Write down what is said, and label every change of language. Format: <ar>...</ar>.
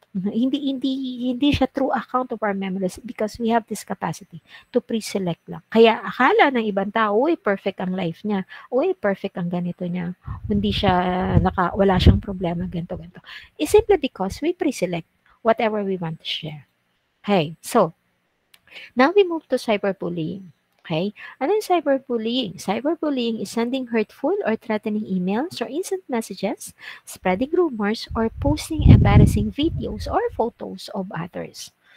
<en>Hindi siya true account of our memories because we have this capacity to pre-select lang.</en> <tl>Kaya akala ng ibang tao, uy, perfect ang life niya. Uy, perfect ang ganito niya. Hindi siya, wala siyang problema, ganito.</tl> <en>It's simply because we pre-select whatever we want to share. Okay, so, now we move to cyberbullying. Okay?</en> <tl>Ano yung cyberbullying?</tl> <en>Cyberbullying is sending hurtful or threatening emails or instant messages, spreading rumors, or posting embarrassing videos or photos of others.</en>